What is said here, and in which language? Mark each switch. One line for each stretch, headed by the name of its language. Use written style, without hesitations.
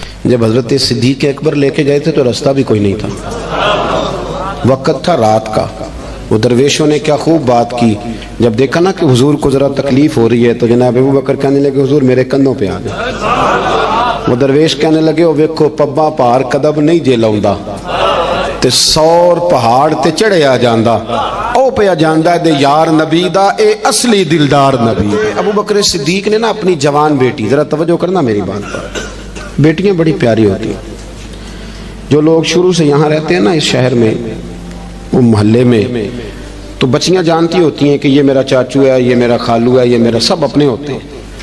Urdu: جب حضرت صدیق اکبر لے کے گئے تھے تو رستہ بھی کوئی نہیں تھا، وقت تھا رات کا. وہ درویشوں نے کیا خوب بات کی. جب دیکھا نا کہ حضور کو ذرا تکلیف ہو رہی ہے تو جناب ابو بکر کہنے لگے حضور میرے کندھوں پہ آ گئے. وہ درویش کہنے لگے
Punjabi: او ویکھو پبا پار قدم نہیں جے لاؤندا تے 100 پہاڑ تے چڑھے آ جاندا، او پہ آ جاندا دے یار نبی دا اے اصلی دلدار نبی.
Urdu: ابو بکر صدیق نے نا اپنی جوان بیٹی، ذرا توجہ کرنا میری بات پر، بیٹیاں بڑی پیاری ہوتی ہیں. جو لوگ شروع سے یہاں رہتے ہیں نا اس شہر میں، وہ محلے میں، تو بچیاں جانتی ہوتی ہیں کہ یہ میرا چاچو ہے، یہ میرا خالو ہے، یہ میرا، سب اپنے ہوتے ہیں.